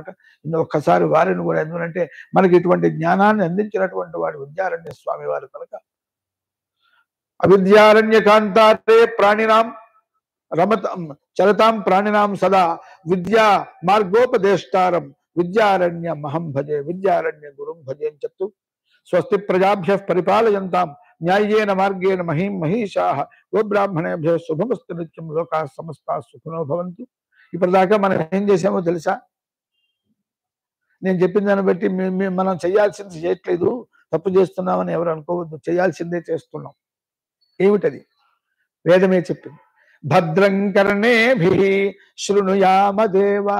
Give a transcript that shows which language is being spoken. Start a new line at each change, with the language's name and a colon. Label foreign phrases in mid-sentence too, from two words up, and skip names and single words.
Telugu: ఒక్కసారి వారిని కూడా, ఎందుకంటే మనకి ఇటువంటి జ్ఞానాన్ని అందించినటువంటి వాడు విద్యారణ్య స్వామి వారు కనుక
Sanskrit: అవిద్యారణ్య కాంతారే ప్రాణినాం రమతాం చరతాం ప్రాణినాం సదా విద్యా మార్గోపదేష్టారం విద్యారణ్య మహం భజే విద్యారణ్య గురుం భజే
Telugu: అని చెప్తూ
Sanskrit: స్వస్తి ప్రజాభ్య పరిపాలయంతాం న్యాయేన మార్గేణ మహీం మహీషాః గోబ్రాహ్మణేభ్యో శుభమస్తు నిత్యం లోకాః సమస్తాః సుఖినో భవంతు.
Telugu: ఇప్పటిదాకా మనం ఏం చేసామో తెలుసా? నేను చెప్పిన దాన్ని బట్టి మనం చేయాల్సింది చేయట్లేదు, తప్పు చేస్తున్నామని ఎవరు అనుకోవద్దు. చేయాల్సిందే చేస్తున్నాం. ఏమిటది? వేదమే చెప్పింది.
Sanskrit: భద్రం కర్ణేభిః శృణుయామ దేవాః.